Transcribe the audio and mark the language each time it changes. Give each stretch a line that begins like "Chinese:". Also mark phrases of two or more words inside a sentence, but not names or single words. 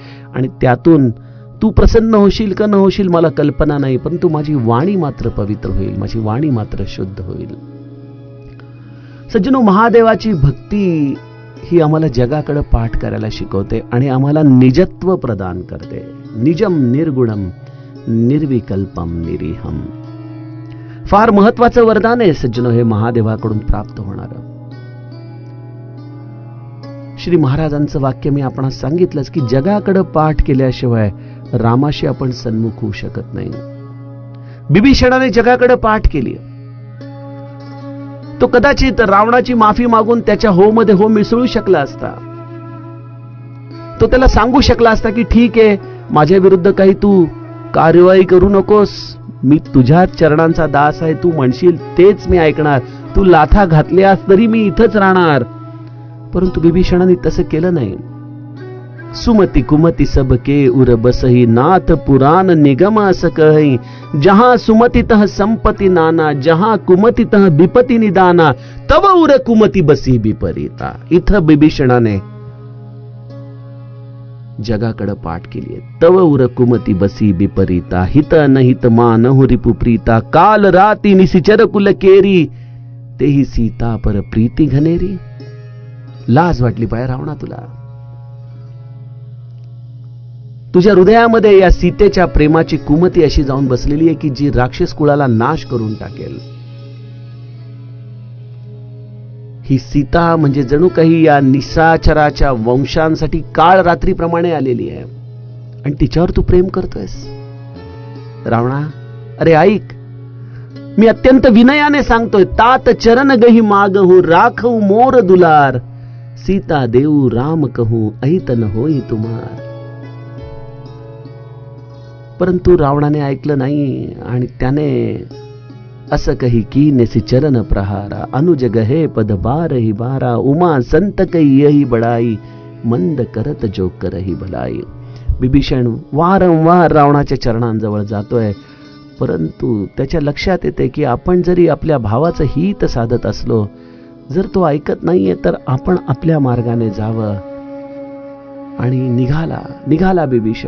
Marathi: आणि त्यातून तू प्रसन्न होशील का न होशील मला कल्पना नाही, परंतु माझी वाणी मात्र पवित्र होईल, माझी वाणी मात्र शुद्ध होईल. सज्जनो, महादेवाची भक्ती ही आम्हाला जगाकडे पाठ करायला शिकवते आणि आम्हाला निजत्व प्रदान करते.
Sanskrit: निजम निर्गुणम निर्विकल्पम निरीहम.
Marathi: फार महत्वाचं वरदान आहे सज्जनो हे महादेवाकडून प्राप्त होणार. श्री महाराजांचं वाक्य मी आपणास सांगितलंच की जगाकडे पाठ केल्याशिवाय रामाशी आपण सन्मुख होऊ शकत नाही. बिभीषणाने जगाकडे पाठ केली. तो कदाचित रावणाची माफी मागून त्याच्या हो मध्ये हो मिसळू शकला असता. तो त्याला सांगू शकला असता की ठीक आहे, माझ्या विरुद्ध काही तू कार्यवाही करू नकोस, मी तुझ्या चरणांचा दास आहे, तू म्हणशील तेच मी ऐकणार, तू लाथा घातल्यास तरी मी इथंच राहणार. परंतु बिभीषणाने तसं केलं नाही.
Awadhi: सुमती कुमती सबके उर बसही नाथ पुराण निगम अस कही. जहां सुमती तह संपत्ती नाना, जहां कुमती तह विपत्ती निदाना, तव उर कुमती बसी विपरीता.
Marathi: इथं बिभीषणाने जगाकडे पाठ केली आहे.
Awadhi: तव उर कुमती बसी विपरीता, हित अनहित मान हुरिपु प्रीता, काल राती निसिचर कुल केरी, तेही सीता पर प्रीती घनेरी.
Marathi: लाज वाटली पाय रावणा तुला. तुझ्या हृदयामध्ये या सीतेच्या प्रेमाची कुमती अशी जाऊन बसलेली आहे की जी राक्षस कुळाला नाश करून टाकेल. ही सीता म्हणजे जणू काही या निशाचराच्या वंशांसाठी काळ रात्रीप्रमाणे आलेली आहे आणि तिच्यावर तू प्रेम करतोयस. रावणा, अरे ऐक, मी अत्यंत विनयाने सांगतोय,
Awadhi: तात चरण गही मागहू राखऊ मोर दुलार, सीता देऊ राम कहू अहितन होई तुम्हार.
Marathi: परंतु रावणाने ऐकलं नाही आणि त्याने असं
Awadhi: कही की नेसी चरण प्रहारा, अनुज गहे पद बारही बारा, उमा संत कही यही बडाई, मंद करत जो करही भलाई.
Marathi: बिभीषण वारंवार रावणाच्या चरणांजवळ जातोय, परंतु त्याच्या लक्षात येते की आपण जरी आपल्या भावाचं हित साधत असलो, जर तो ऐकत नाहीये तर आपण आपल्या मार्गाने जावं. आणि निघाला बिभीषण.